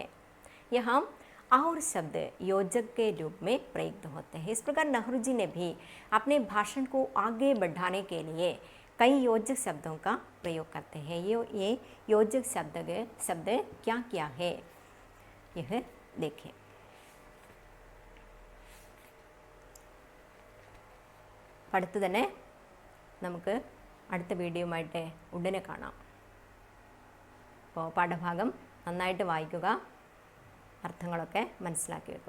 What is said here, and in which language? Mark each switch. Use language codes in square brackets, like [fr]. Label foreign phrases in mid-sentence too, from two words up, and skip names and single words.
[hi] यहाँ और शब्द योजक के रूप में प्रयुक्त होते हैं. इस प्रकार नेहरू जी ने भी अपने भाषण को आगे बढ़ाने के लिए कई योजक शब्दों का प्रयोग करते हैं. ये योजक शब्द क्या क्या है, यह देखें. [ml] അടുത്ത് തന്നെ നമുക്ക് അടുത്ത വീഡിയോയുമായിട്ട് ഉടനെ കാണാം. അപ്പോൾ പാഠഭാഗം നന്നായിട്ട് വായിക്കുക, അർത്ഥങ്ങളൊക്കെ മനസ്സിലാക്കി വെക്കുക.